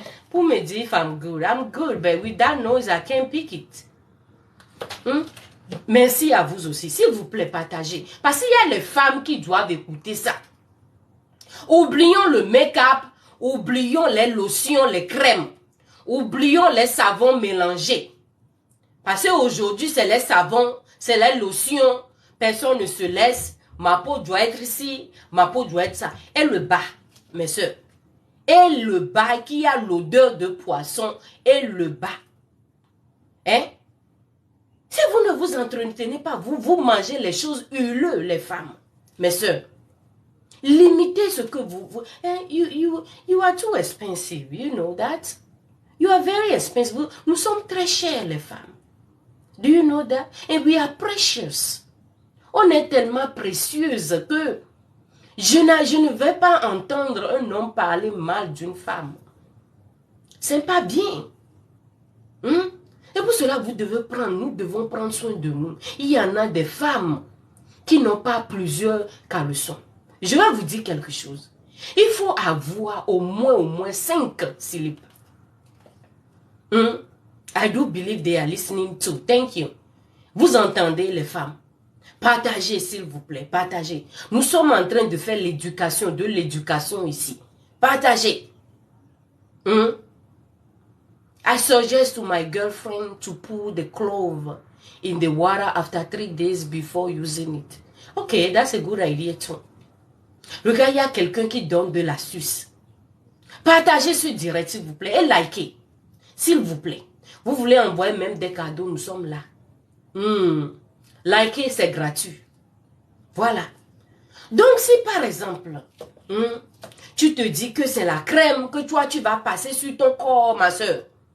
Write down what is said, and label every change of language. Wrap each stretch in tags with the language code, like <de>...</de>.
<fr>Pour me dire</fr> <en>if I'm good, but with that noise, I can't pick it.</en> <fr>Merci à vous aussi. S'il vous plaît, partagez. Parce qu'il y a les femmes qui doivent écouter ça. Oublions le make-up, oublions les lotions, les crèmes. Oublions les savons mélangés. Parce qu'aujourd'hui, c'est les savons, c'est les lotions. Personne ne se laisse. Ma peau doit être ici, ma peau doit être ça. Et le bas, mes soeurs. Et le bas qui a l'odeur de poisson. Et le bas. Si vous ne vous entretenez pas, vous mangez les choses huileuses, les femmes. Mes soeurs. Limitez ce que vous...</fr> <en>You are too expensive, you know that? You are very expensive.</en> <fr>Nous sommes très chers, les femmes.</fr> <en>Do you know that? And we are precious.</en> <fr>On est tellement précieuse que je ne vais pas entendre un homme parler mal d'une femme. C'est pas bien. Et pour cela, nous devons prendre soin de nous. Il y en a des femmes qui n'ont pas plusieurs caleçons. Je vais vous dire quelque chose. Il faut avoir au moins 5 slips.</fr> <en>I do believe they are listening too. Thank you.</en> <fr>Vous entendez les femmes? Partagez s'il vous plaît, partagez. Nous sommes en train de faire l'éducation, de l'éducation ici. Partagez.</fr> <en>I suggest to my girlfriend to put the clove in the water after 3 days before using it. Okay, that's a good idea too.</en> <fr>Regarde, il y a quelqu'un qui donne de l'astuce. Partagez ce direct, s'il vous plaît, et likez. S'il vous plaît. Vous voulez envoyer même des cadeaux, nous sommes là. Likez, c'est gratuit. Voilà. Donc, si par exemple, tu te dis que c'est la crème que toi, tu vas passer sur ton corps, ma soeur.</fr>